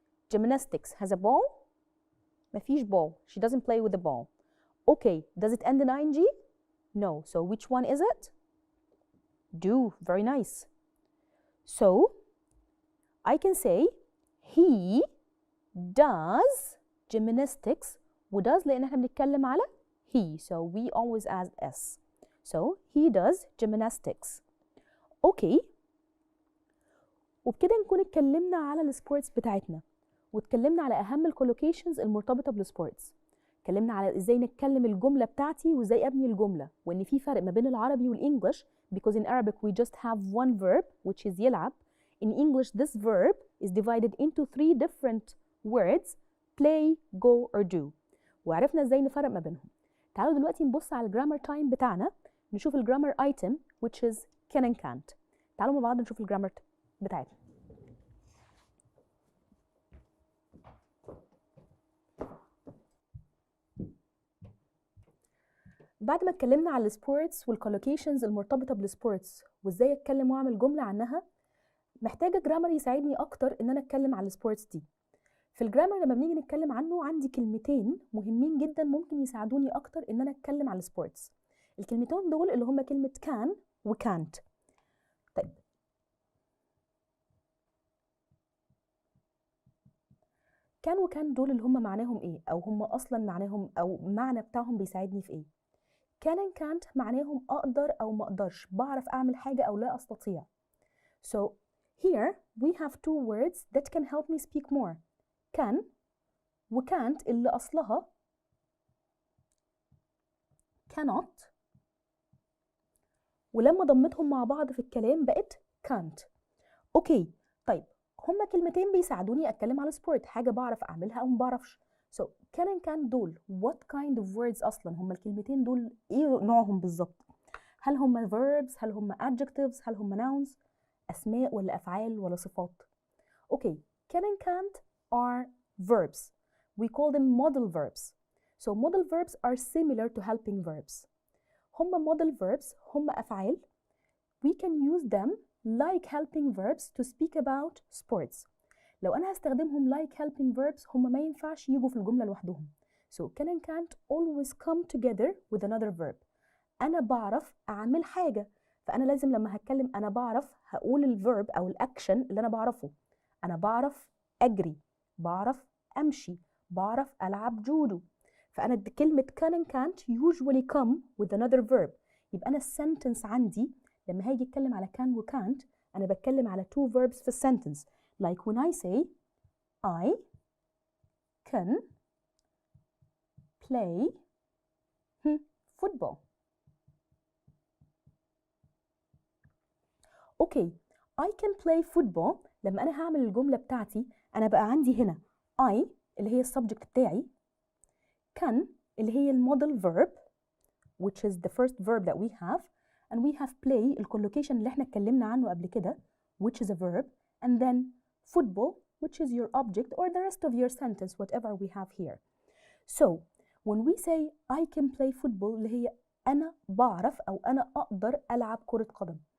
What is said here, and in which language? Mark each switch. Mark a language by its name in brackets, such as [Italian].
[English] Gymnastics has a ball? [Arabic] مفيش [English] ball. She doesn't play with the ball. Okay, does it end in ing? No. So which one is it? Do. Very nice. So I can say he does gymnastics. [Arabic] وdoes لأن احنا بنتكلم على he. [English] So we always add S. So he does gymnastics. Okay. [Arabic] وبكده نكون اتكلمنا على السبورتس بتاعتنا واتكلمنا على أهم الكولوكيشنز المرتبطة بالسبورتس. اتكلمنا على ازاي نتكلم الجملة بتاعتي وازاي ابني الجملة وان في فرق ما بين العربي والانجليش [English] because in Arabic we just have one verb which is [Arabic] يلعب. [English] In English this verb is divided into 3 different words play, go or do. [Arabic] وعرفنا ازاي نفرق ما بينهم. تعالوا دلوقتي نبص على الجرامر تايم بتاعنا نشوف الجرامر ايتم [English] which is can and can't. [Arabic] تعالوا مع بعض نشوف الجرامر بتاعتنا. بعد ما اتكلمنا على السبورتس والكولوكيشنز المرتبطه بالسبورتس وازاي اتكلم واعمل جمله عنها محتاجه جرامر يساعدني اكتر ان انا اتكلم على السبورتس دي. في الجرامر لما بنيجي نتكلم عنه عندي كلمتين مهمين جدا ممكن يساعدوني اكتر ان انا اتكلم على السبورتس. الكلمتين دول اللي هما كلمه كان وكانت. طيب كان وكان دول اللي هما معناهم ايه او هما اصلا معناهم او معنى بتاعهم بيساعدني في ايه؟ [English] can and can't [Arabic] معناهم اقدر او ما اقدرش، بعرف اعمل حاجه او لا استطيع. So [English] Here we have two words that can help me speak more. [Arabic] can و can't اللي أصلها cannot، ولما ضمتهم مع بعض في الكلام بقت can't. اوكي طيب هما كلمتين بيساعدوني اتكلم على سبورت، حاجه بعرف اعملها او ما بعرفش. [English] so can and can't [Arabic] دول [English] what kind of words [Arabic] اصلا؟ هما الكلمتين دول ايه نوعهم بالظبط؟ هل هما verbs؟ هل هما adjectives؟ هل هما nouns؟ اسماء ولا افعال ولا صفات؟ اوكي [English] can and can't are verbs. we call them modal verbs. so modal verbs are similar to helping verbs. [Arabic] هما modal verbs، هما افعال [English] we can use them like helping verbs to speak about sports. [Arabic] لو أنا هستخدمهم [English] like helping verbs [Arabic] هم ما ينفعش يجوا في الجملة لوحدهم. [English] so can and can't always come together with another verb. [Arabic] أنا بعرف أعمل حاجة، فأنا لازم لما هتكلم أنا بعرف هقول الverb أو الأكشن اللي أنا بعرفه. أنا بعرف أجري، بعرف أمشي، بعرف ألعب جودو. فأنا كلمة [English] can and can't usually come with another verb. [Arabic] يبقى أنا السنتنس عندي لما هاجي اتكلم على can و can't انا بتكلم على [English] two verbs [Arabic] في السنتنس. [English] like when I say I can play football. Okay I can play football [Arabic] لما انا هعمل الجملة بتاعتي انا بقى عندي هنا [English] I [Arabic] اللي هي السبجكت بتاعي، [English] can اللي هي المودال verb which is the first verb that we have, and we have play الcollocation [Arabic] اللي احنا اتكلمنا عنه قبل كده [English] which is a verb, and then football which is your object or the rest of your sentence whatever we have here. so when we say I can play football [Arabic] اللي هي أنا بعرف أو أنا أقدر ألعب كرة قدم.